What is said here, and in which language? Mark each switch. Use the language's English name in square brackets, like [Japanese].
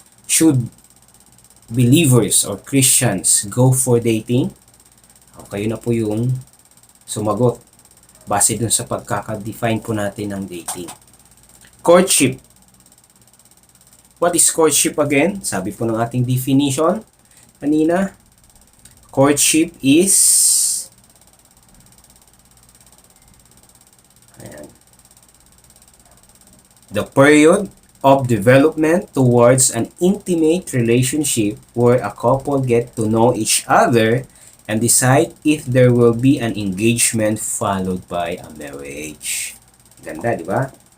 [English] Should believers or Christians go for dating? [Filipino] O, kayo na po yung sumagot base dun sa pagkaka-define po natin ng dating. [English] Courtship. What is courtship again? [Filipino] Sabi po ng ating definition kanina, [English] courtship is the period of development towards an intimate relationship where a couple get to know each other and decide if there will be an engagement followed by a marriage. [Filipino] Ganda, di ba?